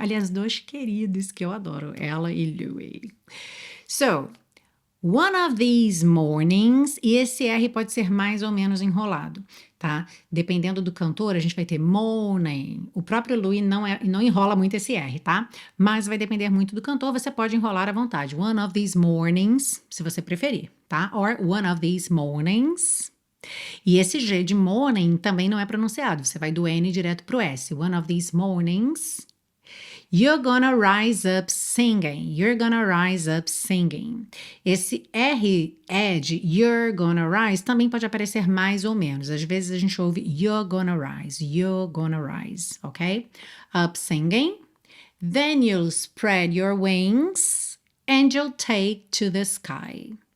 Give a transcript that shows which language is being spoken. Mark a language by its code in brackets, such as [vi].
[pt] Aliás, dois queridos que eu adoro, Ella e Louis. [en] So, one of these mornings, [pt] e esse R pode ser mais ou menos enrolado, tá? Dependendo do cantor, a gente vai ter morning. O próprio Louis não enrola muito esse R, tá? Mas vai depender muito do cantor, você pode enrolar à vontade. [en] One of these mornings, [pt] se você preferir, tá? [en] Or one of these mornings. [pt] E esse G de morning também não é pronunciado, você vai do N direto pro S. [en] One of these mornings. You're gonna rise up singing. You're gonna rise up singing. [pt] Esse R-E de [en] you're gonna rise [pt] também pode aparecer mais ou menos. Às vezes a gente ouve [en] you're gonna rise, [pt] ok? [en] Up singing. Then you'll spread your wings and you'll take to the sky.